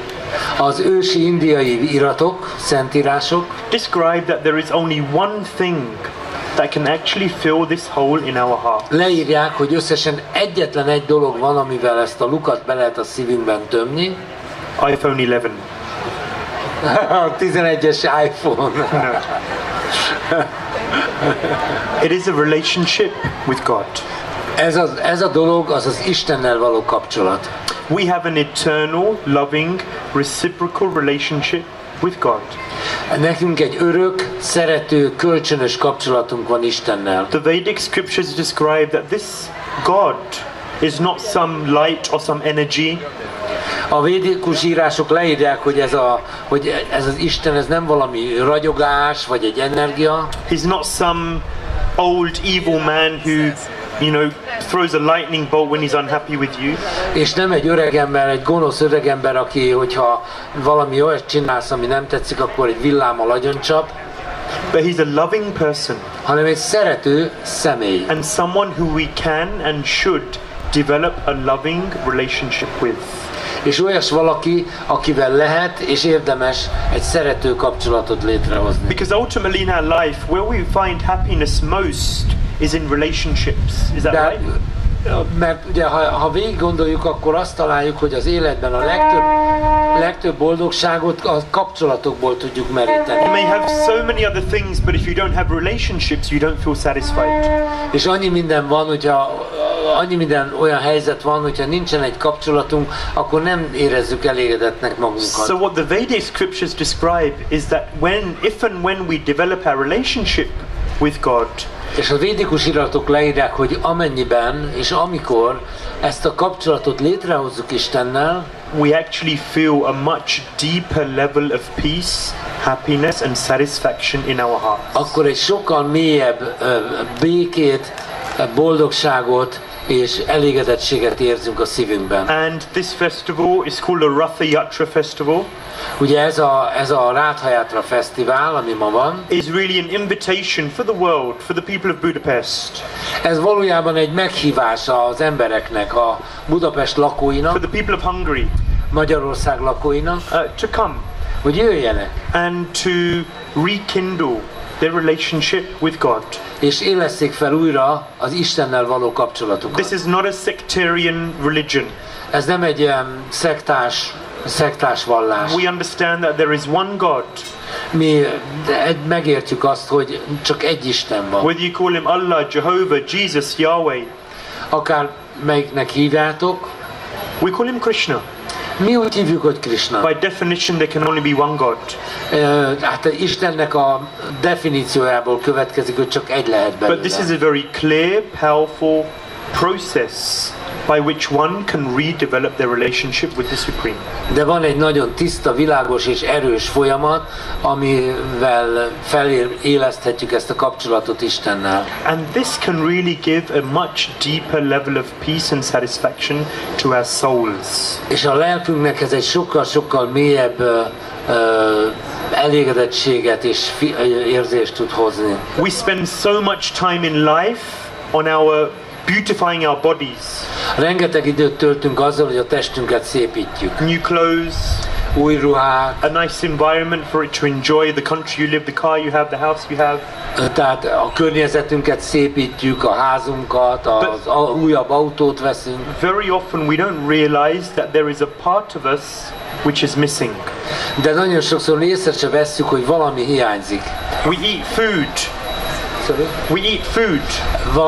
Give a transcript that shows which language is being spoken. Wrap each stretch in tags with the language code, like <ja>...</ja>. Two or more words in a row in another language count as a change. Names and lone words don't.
<hu>az ősi indiai iratok, szentírások</hu> <en>describe that there is only one thing that can actually fill this hole in our heart.</en> <hu>Leírják, hogy összesen egyetlen egy dolog van, amivel ezt a lukat be lehet a szívünkben tömni.</hu> <en>iPhone 11.</en> <hu>A 11-es iPhone.</hu> <en>No. It is a relationship with God.</en> <hu>Ez a dolog az Istennel való kapcsolat.</hu> <en>We have an eternal, loving, reciprocal relationship with God.</en> <hu>Nekünk egy örök, szerető, kölcsönös kapcsolatunk van Istennel.</hu> <en>The Vedic scriptures describe that this God is not some light or some energy.</en> <hu>A védikus írások leírják, hogy ez az Isten, ez nem valami ragyogás, vagy egy energia.</hu> <en>He's not some old evil man who, throws a lightning bolt when he's unhappy with you.</en> <hu>És nem egy öregember, egy gonosz öregember, aki, hogyha valami olyat csinálsz, ami nem tetszik, akkor egy villámmal agyoncsap.</hu> <en>But he's a loving person.</en> <hu>Hanem egy szerető személy.</hu> <en>And someone who we can and should develop a loving relationship with.</en> <hu>És olyas valaki, akivel lehet és érdemes egy szerető kapcsolatot létrehozni.</hu> <en>Because ultimately in our life, where we find happiness most is in relationships. Is that right?</en> <hu>Mert ugye, ha végig gondoljuk, akkor azt találjuk, hogy az életben a legtöbb boldogságot a kapcsolatokból tudjuk meríteni.</hu> <en>You may have so many other things, but if you don't have relationships, you don't feel satisfied.</en> <hu>És annyi minden van, annyi minden olyan helyzet van, hogyha nincsen egy kapcsolatunk, akkor nem érezzük elégedettnek magunkat.</hu> <en>So what the Vedic scriptures describe is that if and when we develop our relationship with God,</en> <hu>és a védikus iratok leírják, hogy amennyiben és amikor ezt a kapcsolatot létrehozzuk Istennel,</hu> <en>we actually feel a much deeper level of peace, happiness and satisfaction in our hearts.</en> <hu>Akkor egy sokkal mélyebb békét, boldogságot és elégedettséget érzünk a szívünkben.</hu> <en>And this festival is called a Ratha Yatra festival.</en> <hu>Ugye ez a Ratha Yatra fesztivál, ami ma van,</hu> <en>is really an invitation for the world, for the people of Budapest.</en> <hu>Ez valójában egy meghívás az embereknek, a Budapest lakóinak,</hu> <en>for the people of Hungary,</en> <hu>Magyarország lakóinak,</hu> <en>to come,</en> <hu>hogy jöjjenek,</hu> <en>and to rekindle their relationship with God.</en> <hu>És élesszék fel újra az Istennel való kapcsolatukat.</hu> <en>This is not a sectarian religion.</en> <hu>Ez nem egy ilyen szektás vallás.</hu> <en>We understand that there is one God.</en> <hu>Mi megértjük azt, hogy csak egy Isten van.</hu> <en>Whether you call him Allah, Jehovah, Jesus, Yahweh.</en> <hu>Akár melyiknek hívjátok.</hu> <en>We call him Krishna.</en> <hu>Mi úgy hívjuk, hogy Krishna.</hu> <en>By definition there can only be one God.</en> <hu>Hát Istennek a definíciójából következik, hogy csak egy lehet belőle.</hu> <en>But this is a very clear, powerful process by which one can redevelop their relationship with the Supreme.</en> <hu>De van egy nagyon tiszta, világos és erős folyamat, amivel feléleszthetjük ezt a kapcsolatot Istennel.</hu> <en>And this can really give a much deeper level of peace and satisfaction to our souls.</en> <hu>És a lelkünknek ez egy sokkal mélyebb elégedettséget és érzést tud hozni.</hu> <en>We spend so much time in life on beautifying our bodies.</en> <hu>Rengeteg időt töltünk azzal, hogy a testünket szépítjük.</hu> <en>New clothes,</en> <hu>új ruhák,</hu> <en>a nice environment for it to enjoy the country you live, the car you have, the house you have.</en> <hu>Tehát a környezetünket szépítjük, a házunkat, az újabb autót veszünk.</hu> <en>Very often we don't realize that there is a part of us which is missing.</en> <hu>De nagyon sokszor észre se vesszük, hogy valami hiányzik.</hu> <en>We eat food. We eat food.</en>